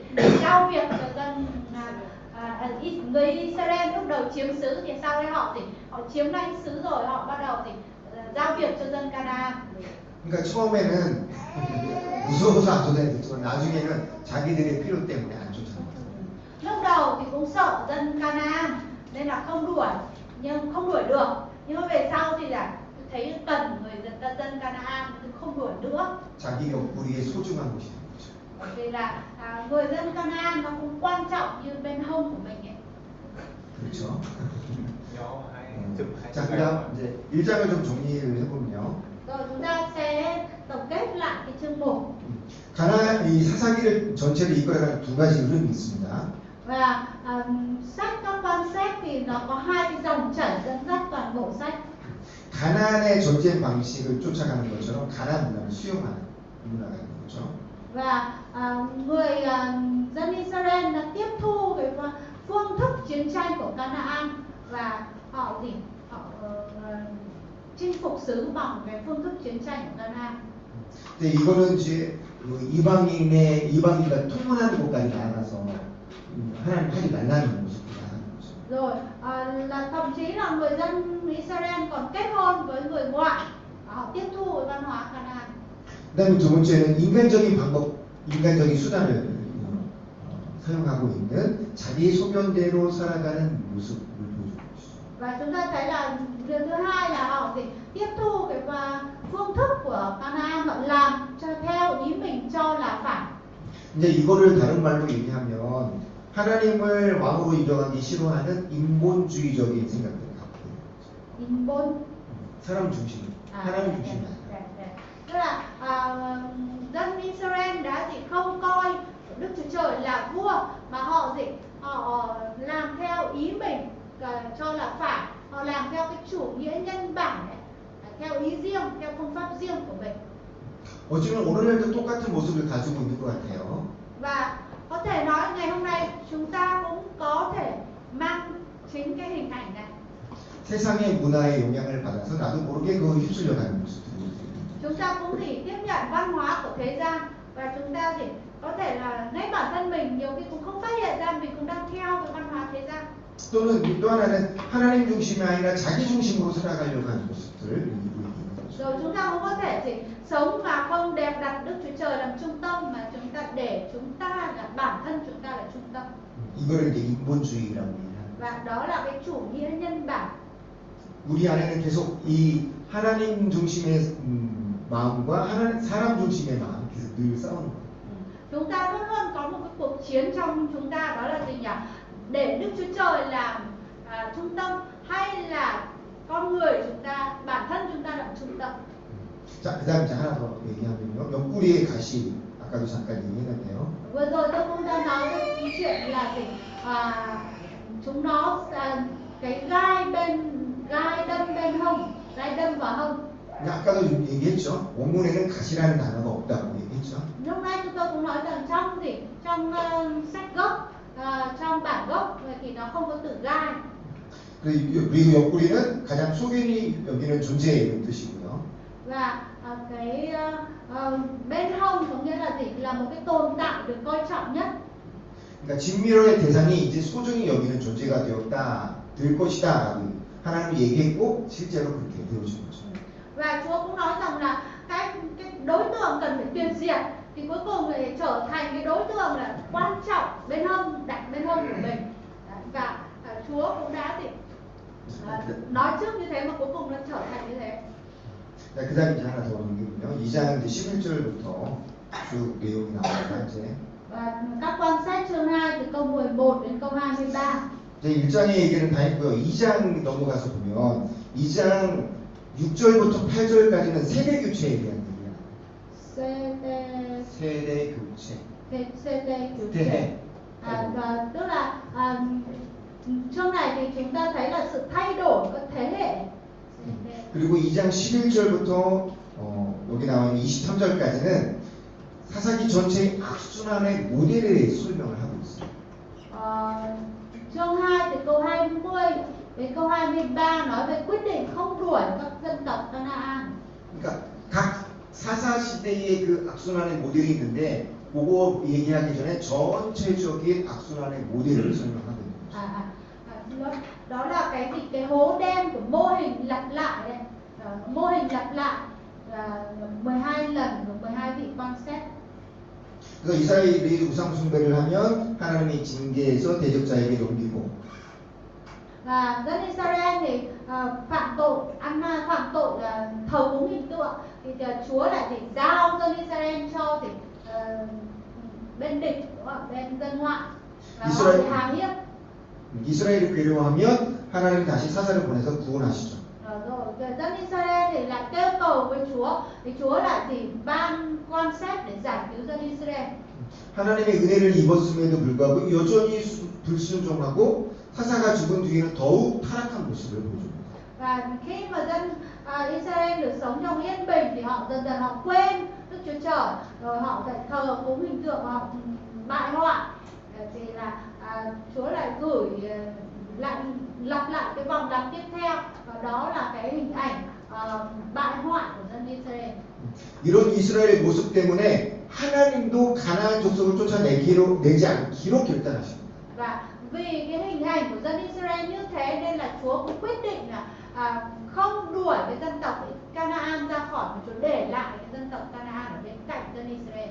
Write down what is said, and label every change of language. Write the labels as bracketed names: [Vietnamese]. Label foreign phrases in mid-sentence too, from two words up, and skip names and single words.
[Vietnamese] Giao việc cho dân người Israel lúc đầu chiếm xứ thì sau đấy họ chiếm lãnh xứ rồi họ bắt đầu giao việc cho dân Canaan. [Korean] 그러니까 처음에는 무서워서 안 쫓아냈지만 나중에는 자기들의 필요 때문에 안 쫓아냈어요. [Vietnamese] Lúc đầu thì cũng sợ dân Canaan nên là không đuổi được. Nhưng mà về sau thì là thấy cần dân Canaan thì không đuổi nữa. [Korean] 자기 옆구리에 소중한 곳이 된 거죠. [Vietnamese] Bởi vì là người dân Canaan nó cũng quan trọng như bên hông của mình ấy. [Korean] 그렇죠. [Vietnamese] Nhỏ hay [Korean] 자, 그다음 이제 1장을 좀 정리를 해보면요. [Vietnamese] Rồi chúng ta sẽ tổng kết lại cái chương 1. [Korean] 이 사사기를 전체를 이끌어가는 두 가지 흐름이 있습니다. [Vietnamese] Và sách các con sách thì nó có hai cái dòng chảy dẫn dắt toàn bộ sách. [Korean] 가나안의 전쟁 방식을 쫓아가는 것처럼 가나안 문화를 수용하는 문화가 있는 거죠. [Vietnamese] Và người dân Israel đã tiếp thu cái phương thức chiến tranh của Canaan và họ chinh phục xứ bằng cái phương thức chiến tranh của Canaan. [Korean] 근데 이거는 이제 이방인과 통혼하는 곳까지 나아가서 하나님 하지 말라는 모습을 나가는 거죠. [Vietnamese] Rồi là thậm chí là người dân Israel còn kết hôn với người ngoại, họ tiếp thu văn hóa Canaan. [Korean] 그다음에 두 번째는 인간적인 수단을 사용하고 있는 자기 소견대로 살아가는 모습을 보여주고 있어요. [Vietnamese] Và chúng ta thấy là điều thứ hai là họ tiếp thu cái phương thức của Canaan, họ làm theo ý mình cho là phải. [Korean] 이제 이거를 다른 말로 얘기하면 하나님을 왕으로 인정하기 싫어하는 인본주의적인 생각들을 갖고 있는 거죠. 인본. 사람 중심, 하나님 중심이 아니라. [Vietnamese] Tức là dân Israel đã không coi Đức Chúa Trời là vua mà họ làm theo ý mình cho là phải, họ làm theo cái chủ nghĩa nhân bản này, theo ý riêng, theo phương pháp riêng của mình. [Korean] 어쩌면 오늘날도 똑같은 모습을 가지고 있는 것 같아요. [Vietnamese] Và có thể nói ngày hôm nay chúng ta cũng có thể mang chính cái hình ảnh này. [Korean] 세상의 문화의 영향을 받아서 나도 모르게 그 휩쓸려가는 모습들이 있습니다. [Vietnamese] Chúng ta cũng tiếp nhận văn hóa của thế gian và chúng ta có thể là ngay bản thân mình nhiều khi cũng không phát hiện ra mình cũng đang theo cái văn hóa thế gian. [Korean] 또는 또 하나는 하나님 중심이 아니라 자기 중심으로 살아가려고 하는 모습들을 이루고 있는 거죠. [Vietnamese] Rồi chúng ta cũng có thể sống mà không đặt Đức Chúa Trời làm trung tâm mà chúng ta để chúng ta là bản thân chúng ta là trung tâm. [Korean] 이거를 이제 인본주의라고 얘기합니다. [Vietnamese] Và đó là cái chủ nghĩa nhân bản. [Korean] 우리 안에는 계속 이 하나님 중심의 마음과 사람 중심의 마음 계속 늘 싸우는 거예요. [Vietnamese] Chúng ta luôn luôn có một cái cuộc chiến trong chúng ta, đó là gì nhỉ? Để Đức Chúa Trời làm trung tâm hay là con người chúng ta, bản thân chúng ta làm trung tâm. [Korean] 자, 그다음 이제 하나 더 얘기하면요. 옆구리의 가시 아까도 잠깐 얘기했는데요. [Vietnamese] Vừa rồi tôi cũng đã nói cái chuyện là chúng nó cái gai đâm bên hông, gai đâm vào hông. [Korean] 아까도 얘기했죠. 원문에는 가시라는 단어가 없다고 얘기했죠. [Vietnamese] Lúc nãy chúng tôi cũng nói rằng trong gì trong sách gốc trong bản gốc thì nó không có từ gai. [Korean] 그리고 옆구리는 가장 소견이 여기는 존재의 뜻이고요. [Vietnamese] Và cái bên hông có nghĩa là gì? Là một cái tồn tại được coi trọng nhất. [Korean] 그러니까 진미로의 대상이 이제 소중히 여기는 존재가 되었다, 될 것이다라고 하나님이 얘기했고 실제로 그렇게 되어진 거죠. [Vietnamese] Và Chúa cũng nói rằng là cái đối tượng cần phải tuyệt diệt thì cuối cùng lại trở thành cái đối tượng là quan trọng bên hông, đặt bên hông của mình. Và Chúa cũng đã thì nói trước như thế mà cuối cùng nó trở thành như thế. [Korean] 그 다음에 이제 하나 더 넘기면요. 2장 11절부터 쭉 내용이 나옵니다. 이제. [Vietnamese] Và các quan sát chương 2 từ câu 11 đến câu 23. [Korean] 이제 1장의 얘기는 다 했고요. 2장 넘어가서 보면 2장 6절부터 8절까지는 세대 교체에 대한 얘기야. 세대 교체. CT 교체. [Vietnamese] Và tức là chương này thì chúng ta thấy là sự thay đổi các thế hệ. [Korean] 그리고 2장 11절부터 여기 나와 있는 23절까지는 사사기 전체의 악순환의 모델에 설명을 하고 있어요. [Vietnamese] Chương 2 từ câu 20 đến câu 23 nói về quyết định không đuổi các dân tộc Canaan. [Korean] 그러니까 각 사사 시대의 그 악순환의 모델이 있는데 그거 얘기하기 전에 전체적인 악순환의 모델을 설명하고 있는 거죠. [Vietnamese] Đó là cái gì? Cái hố đen của mô hình lặp lại đây. Mô hình lặp lại 12 lần của 12 vị quan xét. [Korean] 그래서 이스라엘이 우상 숭배를 하면 하나님이 징계해서 대적자에게 넘기고. [Vietnamese] Và dân Israel thì phạm tội thờ cúng hình tượng thì Chúa lại thì giao dân Israel cho thì bên địch, bên dân ngoại và họ bị hà hiếp. [Korean] 이스라엘이 괴로워하면 하나님 다시 사사를 보내서 구원하시죠. [Vietnamese] Rồi dân Israel thì lại kêu cầu với Chúa thì Chúa lại thì ban quan xét để giải cứu dân Israel. [Korean] 하나님의 은혜를 입었음에도 불구하고 여전히 불순종하고 사사가 죽은 뒤에는 더욱 타락한 모습을 보여줍니다. [Vietnamese] Và khi mà dân Israel được sống trong yên bình thì họ dần dần họ quên Đức Chúa Trời, rồi họ lại thờ cúng hình tượng, họ bại hoại thì là Chúa lại gửi lại lặp lại cái vòng lặp tiếp theo và đó là cái hình ảnh bại hoại của dân Israel. [Korean] 이런 이스라엘의 모습 때문에 하나님도 가나안 족속을 쫓아내지 않기로 결단하십니다. [Vietnamese] Và vì cái hình ảnh của dân Israel như thế nên là Chúa cũng quyết định là không đuổi cái dân tộc Canaan ra khỏi mà Chúa để lại cái dân tộc Canaan ở bên cạnh dân Israel.